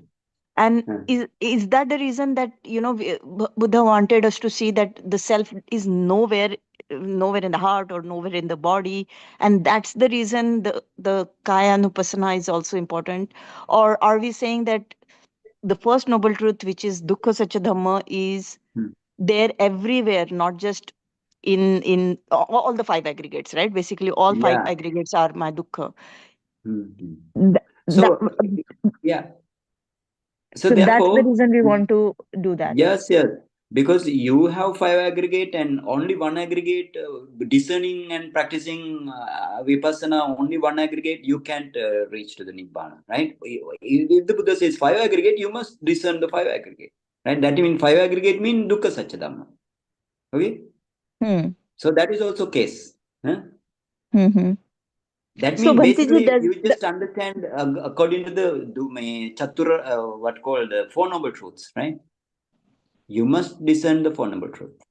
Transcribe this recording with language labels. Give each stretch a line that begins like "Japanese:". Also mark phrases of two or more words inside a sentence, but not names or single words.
English: And is that the reason that, Buddha wanted us to see that the self is nowhere in the heart or nowhere in the body, and that's the reason the Kayanupassana is also important? Or are we saying that the first noble truth, which is
Pali: dukkha satya dhamma,
English: is there everywhere, not just in all the 5 aggregates, right? Basically all 5 aggregates are my dukkha. So yeah. So that's therefore, the reason we want to do that. Yes, because you have 5 aggregate and only one aggregate, discerning and practicing vipassana, only one aggregate, you can't reach to the Nibbana, right? If the Buddha says 5 aggregate, you must discern the 5 aggregate, right? That means 5 aggregate means
Pali: dukkha satchidhamma.
English: Okay? So that is also case. Huh? That means basically you just understand according to the Chatura, what called the 4 noble truths, right? You must discern the 4 noble truth.